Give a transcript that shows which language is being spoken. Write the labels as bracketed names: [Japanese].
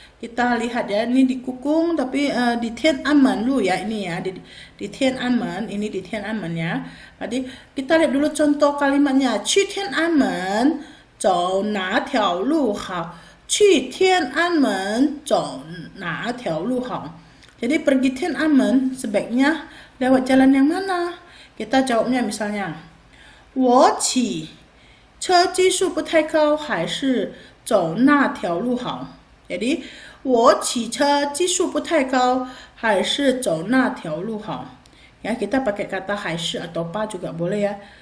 [Indonesian] Kita lihat ya, ini di kukung tapi di Tiananmen lu ya ini ya di Tiananmen, ini di Tiananmen ya. Tadi kita lihat dulu contoh kalimatnya. [Chinese] 去天安门走哪条路好? 去天安门走哪条路好? [Indonesian] Jadi pergi Tiananmen sebaiknya lewat jalan yang mana? Kita jawabnya misalnya [Chinese] 我骑车技术不太高还是走那条路好? Jadi 我骑车技术不太高还是走那条路好? [Indonesian] Ya, kita pakai kata 还是 atau pa juga boleh ya.